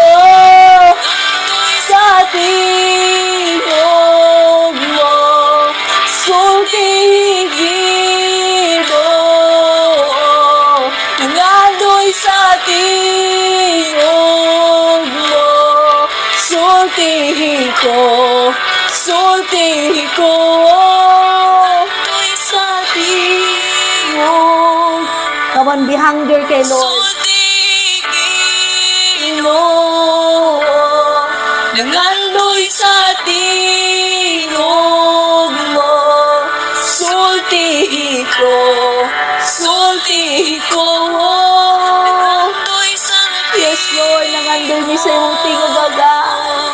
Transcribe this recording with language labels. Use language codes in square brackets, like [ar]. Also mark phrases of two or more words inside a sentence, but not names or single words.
[ceb] Sa tingog mo, sultihi Ginoo. Nangandoy sa tingog mo, sultihi ko, sultihi ko. Sa tingog. [en] Come on, be hunger kay Lord. [ceb] Ginoo, nangandoy sa tingog mo, sultihi ko, sultihi ko. [en] Yes, Lord, [ceb] nangandoy niyo sa iyong tingog agad.